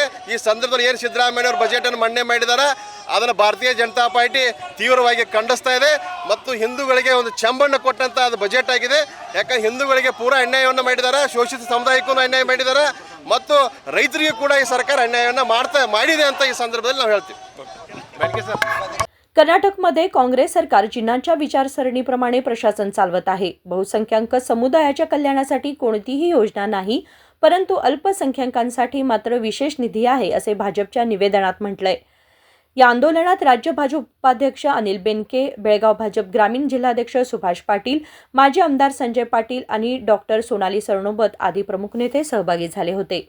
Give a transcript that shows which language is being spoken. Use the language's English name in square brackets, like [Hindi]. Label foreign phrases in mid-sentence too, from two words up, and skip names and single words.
[Kannada] ಈ ಸಂದರ್ಭದಲ್ಲಿ ಏನು ಸಿದ್ದರಾಮಯ್ಯನವರು ಬಜೆಟನ್ನು ಮಂಡನೆ ಮಾಡಿದ್ದಾರೆ ಅದನ್ನು ಭಾರತೀಯ ಜನತಾ ಪಾರ್ಟಿ ತೀವ್ರವಾಗಿ ಖಂಡಿಸ್ತಾ ಇದೆ ಮತ್ತು ಹಿಂದೂಗಳಿಗೆ ಒಂದು ಚೆಂಬನ್ನು ಕೊಟ್ಟಂಥ ಅದು ಬಜೆಟ್ ಆಗಿದೆ। ಯಾಕಂದ್ರೆ ಹಿಂದೂಗಳಿಗೆ ಪೂರ ಅನ್ಯಾಯವನ್ನು ಮಾಡಿದ್ದಾರೆ, ಶೋಷಿತ ಸಮುದಾಯಕ್ಕೂ ಅನ್ಯಾಯ ಮಾಡಿದ್ದಾರೆ ಮತ್ತು ರೈತರಿಗೂ ಕೂಡ ಈ ಸರ್ಕಾರ ಅನ್ಯಾಯವನ್ನು ಮಾಡಿದೆ ಅಂತ ಈ ಸಂದರ್ಭದಲ್ಲಿ ನಾವು ಹೇಳ್ತೀವಿ। [Marathi] कर्नाटकमध्ये काँग्रेस सरकार जिन्नांच्या विचारसरणीप्रमाणे प्रशासन चालवत आहे। बहुसंख्याक समुदायाच्या कल्याणासाठी कोणतीही योजना नाही, परंतु अल्पसंख्याकांसाठी मात्र विशेष निधी आहे असे भाजपच्या निवेदनात म्हटलंय। या आंदोलनात राज्य भाजप उपाध्यक्ष अनिल बेनके, बेळगाव भाजप ग्रामीण जिल्हाध्यक्ष सुभाष पाटील, माजी आमदार संजय पाटील आणि डॉक्टर सोनाली सरनोबत आदी प्रमुख नेते सहभागी झाले होते।